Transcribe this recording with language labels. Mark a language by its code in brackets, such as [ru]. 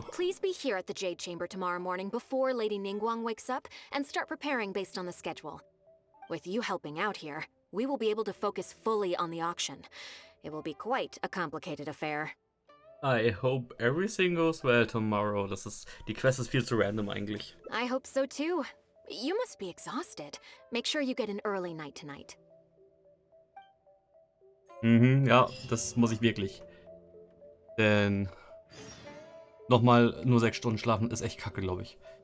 [en] Please be here at the Jade Chamber tomorrow morning before Lady Ningguang wakes up and start preparing based on the schedule. With you helping out here, we will be able to focus fully on the auction. It will be quite a complicated affair. I hope everything goes well tomorrow. [de] Die Quest ist viel zu random eigentlich. [en] I hope so too. You must be exhausted. Make sure you get an early night tonight. [de] Ja, das muss ich wirklich. Denn nochmal nur 6 Stunden schlafen ist echt kacke, glaube ich.